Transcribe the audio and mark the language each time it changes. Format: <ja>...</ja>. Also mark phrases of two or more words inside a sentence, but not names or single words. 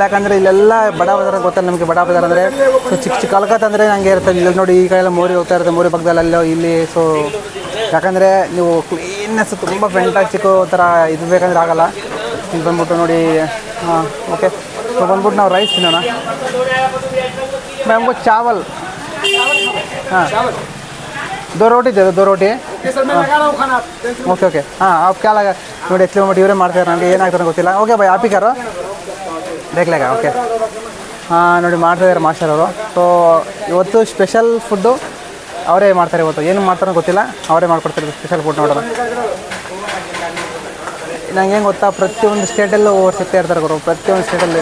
<kn>ಯಾಕಂದರೆ ಇಲ್ಲೆಲ್ಲ ಬಡ ಬಜಾರ್ ಗೊತ್ತಲ್ಲ ನಿಮಗೆ. ಬಡ ಬಜಾರ್ ಅಂದರೆ ಸೊ ಚಿಕ್ಕ ಕಲ್ಕತ್ತ ಅಂದರೆ ನನಗೆ ಇರ್ತದೆ. ಇಲ್ಲಿ ನೋಡಿ ಈ ಕಡೆ ಎಲ್ಲ ಮೋರಿ ಹೋಗ್ತಾ ಇರುತ್ತೆ, ಮೋರಿ ಪಕ್ಕದಲ್ಲೆಲ್ಲೋ ಇಲ್ಲಿ. ಸೊ ಯಾಕಂದರೆ ನೀವು ಕ್ಲೀನ್ನೆಸ್ ತುಂಬ ಫ್ಯಾಂಟಾಸ್ಟಿಕ್ಕು ಥರ ಇದು ಬೇಕಂದ್ರೆ ಆಗೋಲ್ಲ. ಇಲ್ಲಿ ಬಂದ್ಬಿಟ್ಟು ನೋಡಿ. ಹಾಂ</kn> <en>okay, so</en> <kn>ಬಂದ್ಬಿಟ್ಟು ನಾವು ರೈಸ್ ತಿನ್ನೋಣ.</kn> <hi>मैम चावल, हाँ 2 रोटी दे दो, 2 रोटी।</hi> <en>okay okay,</en> <hi>हाँ आप क्या लगा</hi> <kn>ನೋಡಿ ಎಕ್ಸ್ಪ್ಲೇನ್ ಮಾಡಿ. ಇವರೇ ಮಾಡ್ತಾರೆ, ನನಗೆ ಏನಾಗ್ತಾರೆ ಗೊತ್ತಿಲ್ಲ. ಓಕೆ</kn> <hi>भाई, आपी करो देख लेंगे.</hi> <kn>ಓಕೆ, ಹಾಂ ನೋಡಿ ಮಾಡ್ತಾಯಿದ್ದಾರೆ ಮಾಸ್ಟರ್ ಅವರು. ಸೊ ಇವತ್ತು</kn> <en>special food</en> <kn>ಅವರೇ ಮಾಡ್ತಾರೆ. ಇವತ್ತು ಏನು ಮಾಡ್ತಾರೋ ಗೊತ್ತಿಲ್ಲ, ಅವರೇ ಮಾಡ್ಕೊಡ್ತಾರೆ</kn> <en>special food.</en> <kn>ನೋಡೋಣ, ನಂಗೆ ಹೆಂಗೆ ಗೊತ್ತಾ, ಪ್ರತಿಯೊಂದು ಸ್ಟೇಟಲ್ಲೂ ಸಿಗ್ತಾ ಇರ್ತಾರೆ ಗುರು, ಪ್ರತಿಯೊಂದು ಸ್ಟೇಟಲ್ಲಿ.</kn>